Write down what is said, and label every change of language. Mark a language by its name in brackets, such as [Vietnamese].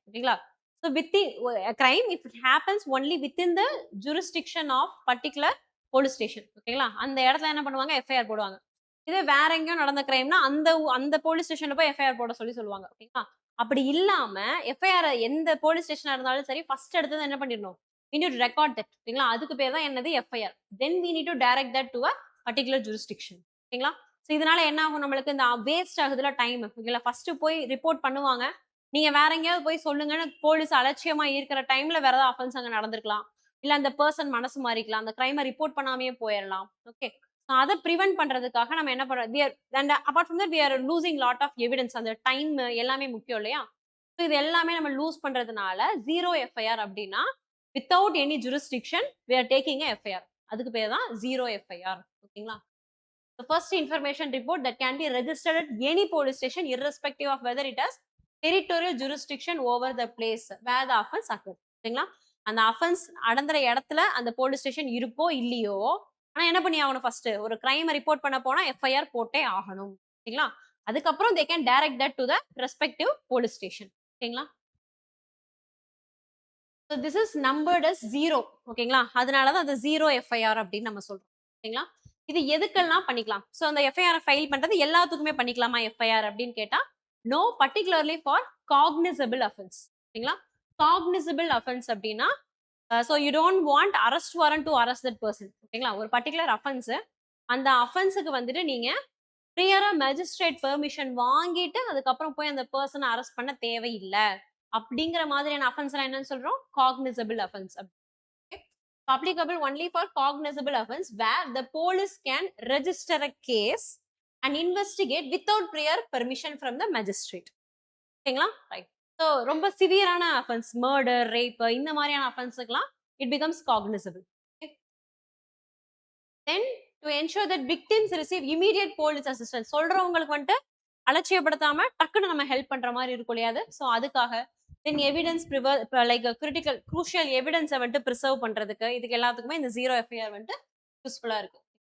[English] ஓகேங்களா, so within crime if it happens only within the jurisdiction of particular police station. [Tamil] ஓகேங்களா, அந்த இடத்துல என்ன பண்ணுவாங்க, எஃப்ஐஆர் போடுவாங்க. இதே வேற எங்கேயும் நடந்த கிரைம்னா அந்த அந்த போலீஸ் ஸ்டேஷன்ல போய் எஃப்ஐஆர் போட சொல்லி சொல்லுவாங்க. ஓகேங்களா, அப்படி இல்லாம எஃப்ஐஆர் எந்த போலீஸ் ஸ்டேஷனா இருந்தாலும் சரி, ஃபர்ஸ்ட் எடுத்தது என்ன பண்ணிடணும், [English] we need to record that. [Tamil] ஓகேங்களா, அதுக்கு பேர் தான் என்னது, FIR. [English] Then we need to direct that to a particular jurisdiction. [Tamil] ஓகேங்களா, ஸோ இதனால என்ன ஆகும், நம்மளுக்கு இந்த வேஸ்ட் ஆகுதுல டைம். ஓகேங்களா, ஃபர்ஸ்ட் போய் ரிப்போர்ட் பண்ணுவாங்க, நீங்க வேற எங்கேயாவது போய் சொல்லுங்கன்னு போலீஸ் அலட்சியமா இருக்கிற டைம்ல வேற ஏதாவது அஃபென்ஸ் அங்க நடந்திருக்கலாம், இல்ல அந்த பர்சன் மனசு மாறிக்கலாம், அந்த கிரைமை ரிப்போர்ட் பண்ணாமே போயிடலாம். [English] okay, [Tamil] அதை ப்ரிவென்ட் பண்றதுக்காக நம்ம என்ன பண்றோம், [English] Apart from that we are losing lot of evidence. [Tamil] அந்த டைம் எல்லாமே முக்கியம் இல்லையா, ஸோ இது எல்லாமே நம்ம லூஸ் பண்றதுனால ஜீரோ எஃப்ஐஆர் அப்படின்னா without any jurisdiction [English] we are taking a [Tamil] FIR. அதுக்கு பேர் தான் ஜீரோ எஃப்ஐஆர். [English] ஓகேங்களா, the first information report that can be registered at any police station irrespective of whether it has territorial jurisdiction over the place where the offense occurred. [Tamil] ஓகேங்களா, அந்த offence நடந்துற இடத்துல அந்த police station இருக்கோ இல்லையோ, ஆனா என்ன பண்ணி ஆகணும், ஃபர்ஸ்ட் ஒரு கிரைம் ரிப்போர்ட் பண்ண போனா எஃப்ஐஆர் போட்டே ஆகணும். [English] ஓகேங்களா, [Tamil] அதுக்கப்புறம் [English] they can direct that to the respective police station. ஓகேங்களா, so this is numbered as zero. [Tamil] ஓகேங்களா, அதனால தான் அது ஜீரோ எஃப்ஐஆர் அப்படின்னு நம்ம சொல்றோம். ஓகேங்களா, இது எதுக்கெல்லாம் பண்ணிக்கலாம், ஸோ அந்த எஃப்ஐஆர் ஃபைல் பண்றது எல்லாத்துக்குமே பண்ணிக்கலாமா எஃப்ஐஆர் அப்படின்னு கேட்டா no, [English] Particularly for cognisable offence. ஓகேங்களா, cognisable offence அப்படின்னா so you don't want arrest warrant to arrest that person. [Tamil] ஓகேங்களா, ஒரு பர்டிகுலர் அஃபென்ஸ், அந்த அஃபென்ஸுக்கு வந்துட்டு நீங்க ப்ரியரா மேஜிஸ்ட்ரேட் பெர்மிஷன் வாங்கிட்டு அதுக்கப்புறம் போய் அந்த பர்சனை அரெஸ்ட் பண்ண தேவையில்லை அப்படிங்கிற மாதிரியான அஃபென்ஸ் என்னன்னு சொல்றோம், cognisable offence. [English] applicable only for cognizable offense where the police can register a case and investigate without prior permission from the magistrate. [Tamil] ஓகேங்களா, ரைட். ஸோ ரொம்ப சிவியரான அஃபென்ஸ், மர்டர், ரேப், இந்த மாதிரியான அஃபென்ஸுக்கெல்லாம் [English] It becomes cognisable. Then to ensure that victims receive immediate police assistance, [Tamil] சொல்றவங்களுக்கு வந்துட்டு அலட்சியப்படுத்தாம டக்குன்னு நம்ம help பண்ற மாதிரி இருக்கும் இல்லையாது, ஸோ அதுக்காக தென் எவிடன்ஸ் லைக் கிரிட்டிக்கல் குரூஷியல் எவிடன்ஸை வந்துட்டு ப்ரிசர்வ் பண்றதுக்கு, இதுக்கு எல்லாத்துக்குமே இந்த ஜீரோ எஃப்ஐஆர் வந்துட்டு யூஸ்ஃபுல்லா இருக்கு.